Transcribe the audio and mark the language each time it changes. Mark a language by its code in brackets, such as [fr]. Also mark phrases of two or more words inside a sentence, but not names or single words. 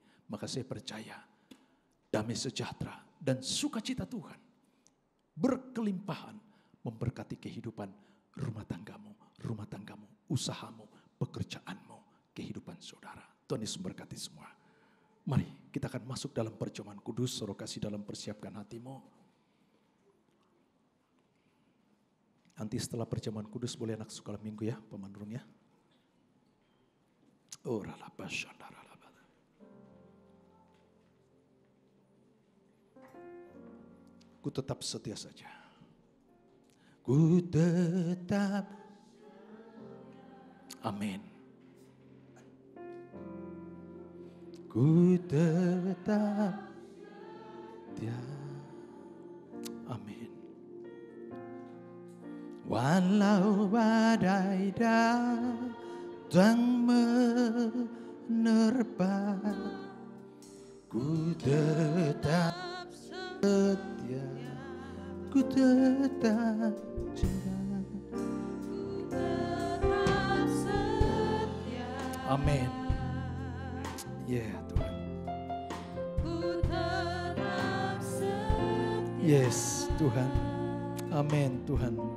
[id] Maka saya percaya damai sejahtera dan sukacita Tuhan berkelimpahan memberkati kehidupan rumah tanggamu, usahamu, pekerjaanmu, kehidupan saudara. Tuhan Yesus memberkati semua. Mari kita akan masuk dalam perjamuan kudus. Saudara kasih dalam persiapkan hatimu. Nanti setelah perjamuan kudus boleh anak sekolah minggu ya, pemandurnya. Oh, ku tetap setia saja. Ku tetap. Amin. Ku tetap setia. Amin. Walau badai datang menerpa, ku tetap setia, ku tetap cinta. Amin. Ya Tuhan. Yes Tuhan. Amin Tuhan.